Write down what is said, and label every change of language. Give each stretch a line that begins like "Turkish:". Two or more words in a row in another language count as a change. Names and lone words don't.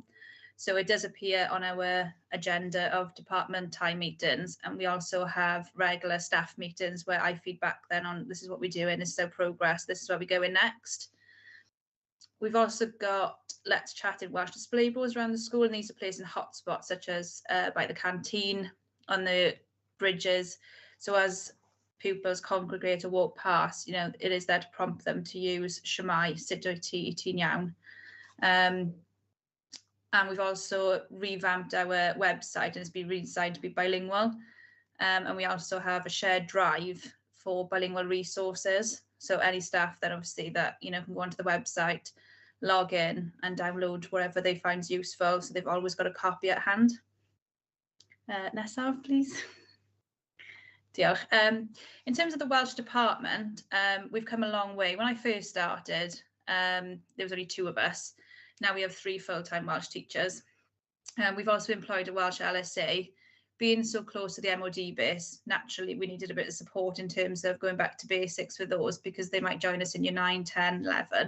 English: So it does appear on our agenda of department time meetings, and we also have regular staff meetings where I feed back then on this is what we're doing, this is our progress, this is where we're going next. We've also got Let's Chat in Welsh display boards around the school, and these are placed in hotspots such as by the canteen, on the bridges. So as pupils congregate or walk past, you know, it is there to prompt them to use
Welsh: Shwmae, sut wyt ti, ti'n iawn.
English: And we've also revamped our website, and it's been redesigned to be bilingual. And we also have a shared drive for bilingual resources. So any staff then obviously that, you know, can go onto the website, log in and download whatever they find useful. So they've always got a copy at hand. Nesaf, please. Diolch. In terms of the Welsh department, we've come a long way. When I first started, there was only 2 of us. Now we have 3 full-time Welsh teachers. We've also employed a Welsh LSA. Being so close to the MOD base, naturally we needed a bit of support in terms of going back to basics for those, because they might join us in year 9, 10, 11.